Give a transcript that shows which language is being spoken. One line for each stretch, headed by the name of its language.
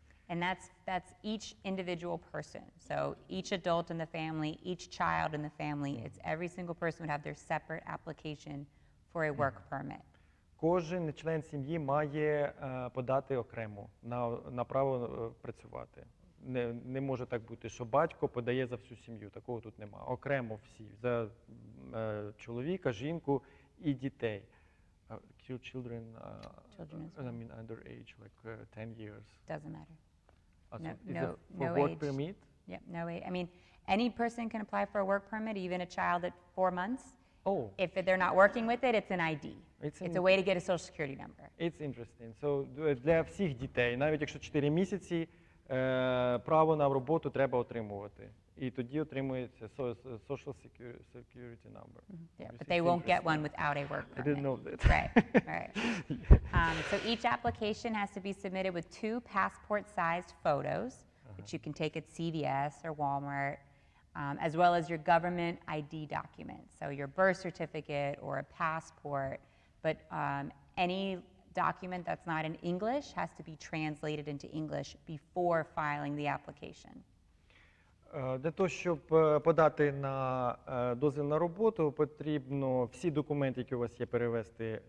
English: And that's each individual person. So each adult in the family, each child in the family, it's every single person would have their separate application for a work permit.
Ukrainian: Кожен член сім'ї має подати окремо на право працювати. Не може так бути, що батько подає за всю сім'ю. Такого тут немає. Окремо всі. За чоловіка, жінку і дітей.
English: Children, I mean underage, like 10 years. Doesn't matter. For work permit? Yeah, no age. I mean, any person can apply for a work permit, even a child at 4 months. Oh. If they're not working with it, it's an ID. It's a way to get a social security number. It's interesting.
Ukrainian: So для всіх дітей, навіть якщо 4 місяці, право на роботу треба отримувати. І тоді отримується social security number.
English: Yeah, but they won't get one without a work permit. I didn't know that. Right, right. So each application has to be submitted with 2 passport-sized photos, which you can take at CVS or Walmart, as well as your government ID documents, so your birth certificate or a passport. But any document that's not in English has to be translated into English before filing the application.
Ukrainian: Для того, щоб подати на дозвіл на роботу, потрібно всі документи, які у вас є, перевести.